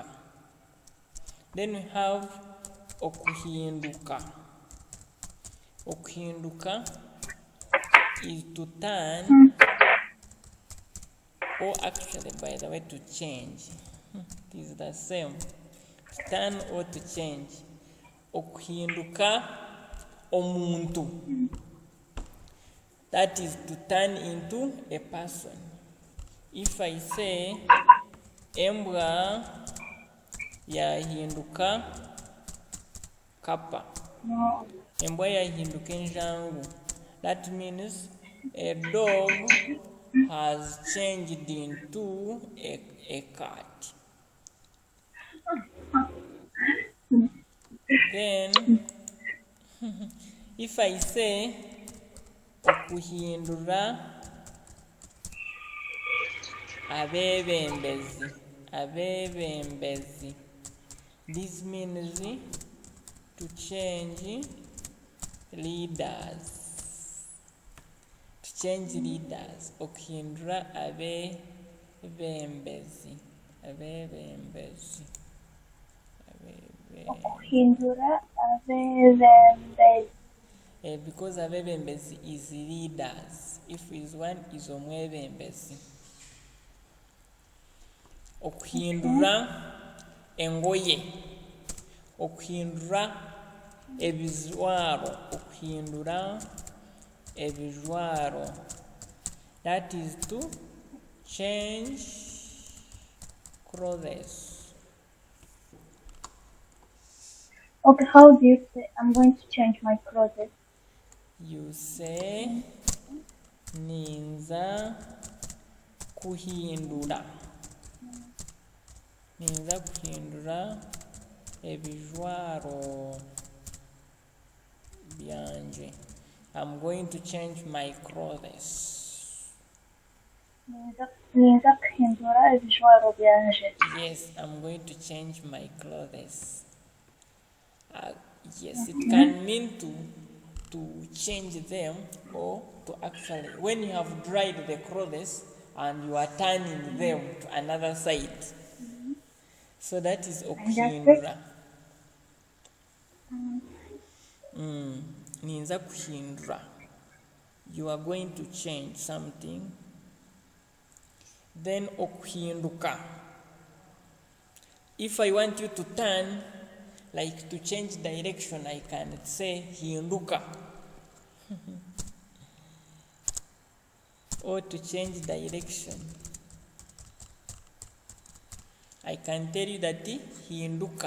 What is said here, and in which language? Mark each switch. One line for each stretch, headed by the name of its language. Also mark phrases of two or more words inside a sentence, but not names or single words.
English: Then we have okuhinduka. Okuhinduka is to turn, or actually, by the way, to change. It is the same. To turn or to change.
Nyankole: Okuhinduka omuntu.
English: That is to turn into a person. If I say
Nyankole: embwa yahinduka kapa.
English: No.
Nyankole: Embwa yahinduka enjangu.
English: That means a dog has changed into a cat. Then, if I say
Nyankole: okuhindura abebembezi, abebembezi,
English: this means to change leaders. To change leaders.
Nyankole: Okuhindura abebembezi, abebembezi. Okuhindura abebembezi.
English: Because abebembezi is leaders. If is one is omwebembezi.
Nyankole: Okuhindura engoye. Okuhindura ebijwaro. Okuhindura ebijwaro.
English: That is to change clothes. Okay, how do you say I'm going to change my clothes? You say
Nyankole: ninza kuhindura. Ninza kuhindura ebijwaro byanje.
English: I'm going to change my clothes.
Nyankole: Ninza kuhindura ebijwaro byanje.
English: Yes, I'm going to change my clothes. Yes, it can mean to change them, or to actually, when you have dried the clothes and you are turning them to another side. So that is okuhindura.
Nyankole: Ninza kuhindura.
English: You are going to change something. Then okuhinduka. If I want you to turn, like to change direction, I can say hinduka. Or to change direction, I can tell you that hinduka.